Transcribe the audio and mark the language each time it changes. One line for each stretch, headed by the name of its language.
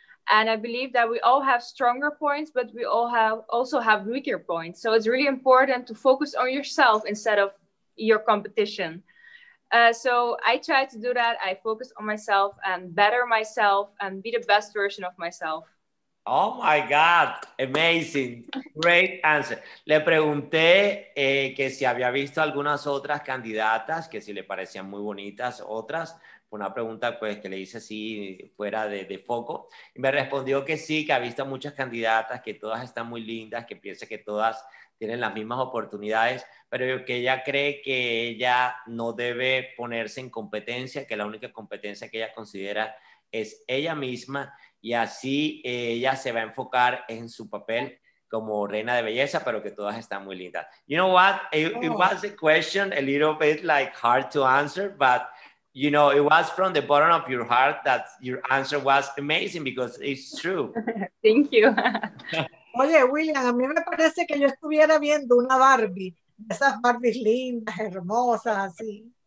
English: And I believe that we all have stronger points, but we all also have weaker points. So it's really important to focus on yourself instead of your competition. So I try to do that. I focus on myself and better myself and be the best version of myself. Oh my God, amazing. Great answer.
Spanish: Le pregunté que si había visto algunas otras candidatas, que si le parecían muy bonitas otras. Una pregunta pues que le hice así fuera de foco. Y me respondió que sí, que ha visto muchas candidatas, que todas están muy lindas, que piensa que todas tienen las mismas oportunidades, pero que ella cree que ella no debe ponerse en competencia, que la única competencia que ella considera es ella misma y así ella se va a enfocar en su papel como reina de belleza, pero que todas están muy lindas.
English: You know what? It was a question a little bit like hard to answer, but you know, it was from the bottom of your heart that your answer was amazing because it's true. Thank you.
Spanish: Oye, William, a mí me parece que yo estuviera viendo una Barbie, esas Barbies lindas, hermosas, así.